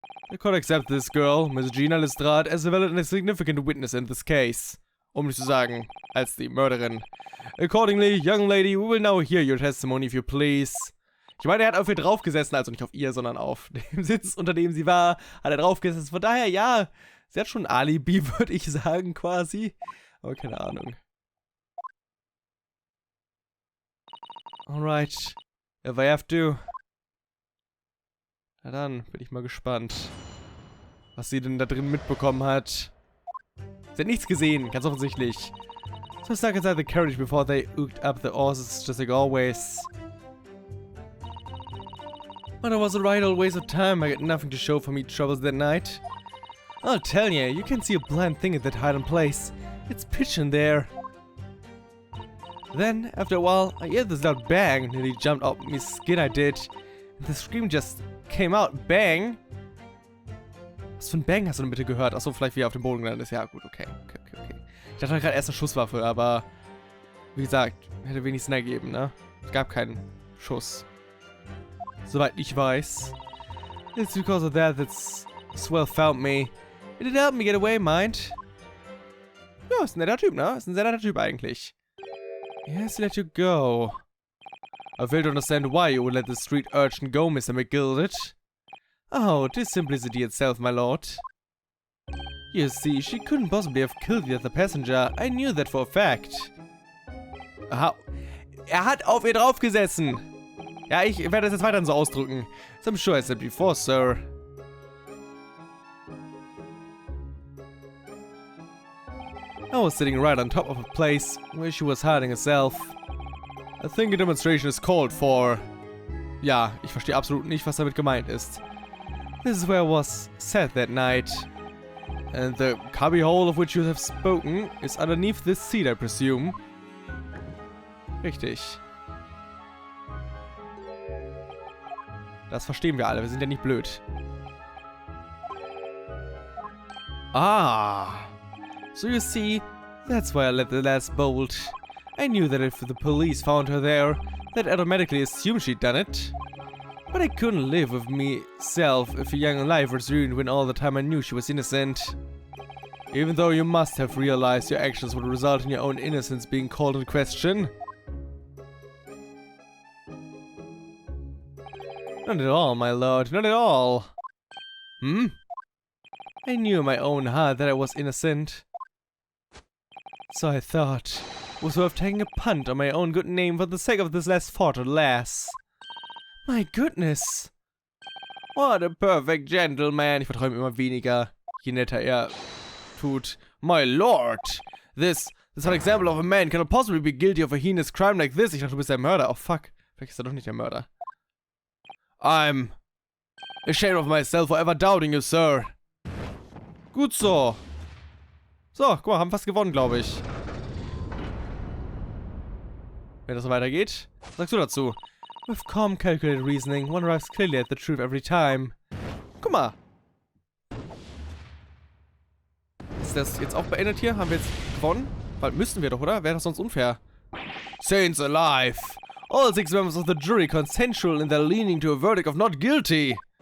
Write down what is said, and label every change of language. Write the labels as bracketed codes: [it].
[en] The court accepts this girl, Miss Gina Lestrade, as a valid and a significant witness in this case. [de] Um nicht zu sagen, als die Mörderin. [en] Accordingly, young lady, we will now hear your testimony if you please. [de] Ich meine, er hat auf ihr draufgesessen, also nicht auf ihr, sondern auf dem Sitz, unter dem sie war, hat er draufgesessen. Von daher, ja, sie hat schon ein Alibi, würde ich sagen, quasi. Aber keine Ahnung. [en] Alright. If I have to. [de] Na dann, bin ich mal gespannt, was sie denn da drin mitbekommen hat. Sie hat nichts gesehen, ganz offensichtlich. [en] So stuck inside the carriage before they hooked up the horses, just like always. But it was a right old waste of time. I got nothing to show for me troubles that night. I'll tell ya, you can see a blind thing at that hiding place. It's pitch in there. Then, after a while, I heard this loud bang. Nearly jumped out me skin, I did. And the scream just came out. Bang? [de] Was für ein Bang hast du denn bitte gehört? Achso, vielleicht wie er auf dem Boden gelandet ist. Ja, gut, okay. Ich dachte gerade erst eine Schusswaffe, aber wie gesagt, hätte wenig Sinn ergeben, ne? Es gab keinen Schuss. Soweit ich weiß. [en] It's because of that Swell found me. It did help me get away, mind. [de] Ja, ist ein netter Typ, ne? Ist ein sehr netter Typ eigentlich. [en] Yes, he let you go. I fail to understand why you would let the street urchin go, Mr. McGilded. Oh, 'tis simplicity itself, my lord. You see, she couldn't possibly have killed the other passenger. I knew that for a fact. Aha. [de] Er hat auf ihr draufgesessen. Ja, ich werde das jetzt weiterhin so ausdrücken. [en] So I'm sure I said before, sir. I was sitting right on top of a place where she was hiding herself. I think a demonstration is called for. [de] Ja, ich verstehe absolut nicht, was damit gemeint ist. [en] This is where I was sat that night. And the cubbyhole of which you have spoken is underneath this seat, I presume. [de] Richtig. Das verstehen wir alle, wir sind ja nicht blöd. Ah. [en] So you see, that's why I let the last bolt. I knew that if the police found her there, they'd automatically assume she'd done it. But I couldn't live with myself if a young life was ruined when all the time I knew she was innocent. Even though you must have realized your actions would result in your own innocence being called in question. Not at all, my lord, not at all. Hmm? I knew in my own heart that I was innocent. So I thought it was worth taking a punt on my own good name for the sake of this last fortunate lass. My goodness. What a perfect gentleman. [de] Ich vertraue ihm immer weniger, je netter er tut. [en] My lord. This is an example of a man cannot possibly be guilty of a heinous crime like this. [de] Ich dachte, du bist der Mörder. [en] Oh fuck. [de] Vielleicht ist er doch nicht der Mörder. [en] I'm ashamed of myself for ever doubting you, sir. [de] Gut so. So, guck mal, haben fast gewonnen, glaube ich. Wenn das so weitergeht, was sagst du dazu? [en] With calm, calculated reasoning, one arrives clearly at the truth every time. [de] Guck mal. Ist das jetzt auch beendet hier? Haben wir jetzt gewonnen? Weil müssten wir doch, oder? Wäre das sonst unfair. [en] Saints alive! All 6 members of the jury consensual in their leaning to a verdict of not guilty.